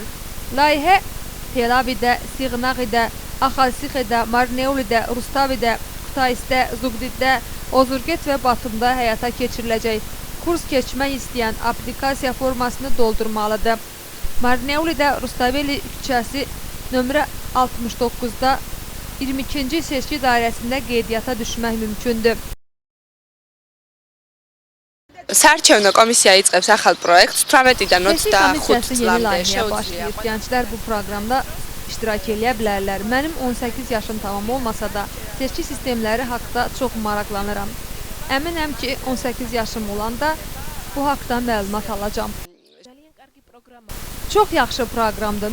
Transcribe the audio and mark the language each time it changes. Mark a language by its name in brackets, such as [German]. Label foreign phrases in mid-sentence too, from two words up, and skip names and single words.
[Azerbaijani] Layihə Tel Avivdə, Siğnaqidə, Axalsixidə, Marneolidə, Rustavidə, Kutaisdə, Zugdiddə, Ozurget və Batumda həyata keçiriləcək. Kurs keçmək istəyən aplikasiya formasını doldurmalıdır. Marneolidə Rustaveli küçəsi nömrə 69-da 22-ci seçki dairəsində qeydiyyata düşmək mümkündür. [Georgian] საარჩევნო კომისია იწყებს ახალ პროექტს 18-დან 25 წლამდე [Azerbaijani] başlayır. Gənclər bu proqramda iştirak edə bilərlər. Mənim 18 yaşım tamam olmasa da seçki sistemləri haqqında çox maraqlanıram. Əminəm ki, 18 yaşım olanda bu haqqda məlumat alacağam. Çox yaxşı proqramdır.